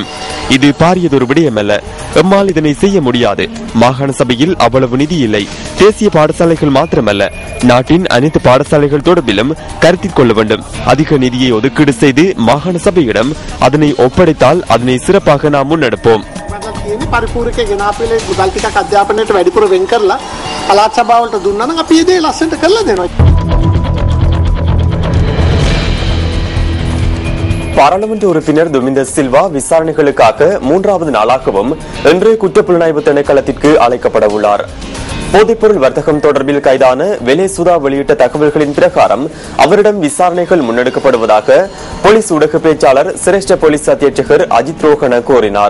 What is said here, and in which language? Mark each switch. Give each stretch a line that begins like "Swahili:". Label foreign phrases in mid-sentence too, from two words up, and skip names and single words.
Tamil: இது பாரியதொரு விடயமல்ல. எம்மால் இதனை செய்ய முடியாது. மாகாண சபையில் அவ்வளவு நிதி இல்லை. தேசிய பாடசாலைகள் மாத்திரமல்ல, நாட்டின் அனைத்து பாடசாலைகள் தொடர்பிலும் கருத்தில் கொள்ள வேண்டும். அதிக நிதியை ஒதுக்கீடு செய்து மாகாண சபையிடம் அதனை ஒப்படைத்தால் அதனை சிறப்பாக நாம் முன்னெடுப்போம்.
Sinhala: පරිපූර්ණක ගෙනාපෙලේ මුදල් ටිකක් අධ්‍යාපනයට වැඩිපුර වෙන් කරලා පළාත් සභාවලට දුන්නා නම් අපි ඒ දේ ලස්සනට කරලා දෙනවා.
Tamil: பாராளுமன்ற உறுப்பினர் துமிந்த சில்வா விசாரணைகளுக்காக 3வது நாளாகவும் இன்று குற்றப்புலனாய்வு திணைக்களத்திற்கு அழைக்கப்பட உள்ளார். போதைப்பொருள் வர்த்தகம் தொடர்பில் கைதான வெலேசுதா வெளியிட்ட தகவல்களின் பிரகாரம் அவரிடம் விசாரணைகள் முன்னெடுக்கப்படுவதாக போலீஸ் ஊடக பேச்சாளர் சிரேஷ்ட போலீஸ் அத்தியட்சகர் அஜித் ரோஹன கூறினார்.